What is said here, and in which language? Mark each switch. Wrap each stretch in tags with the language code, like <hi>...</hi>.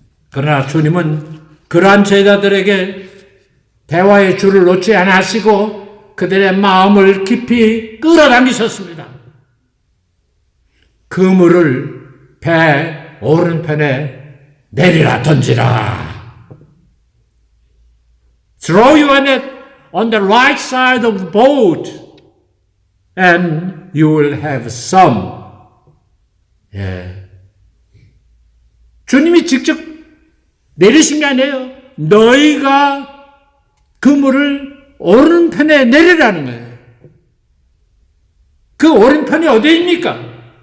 <ko>그러나 주님은 그러한 제자들에게 대화의 줄을 놓지 않으시고 그들의 마음을 깊이 끌어당기셨습니다. 그물을 배 오른편에 내리라 던지라.</ko> <en>Throw your net on the right side of the boat and you will have some.</en> <ko>예. 주님이 직접 내리신 게 아니에요. 너희가 그물을 오른편에 내리라는 거예요. 그 오른편이 어디입니까?</ko>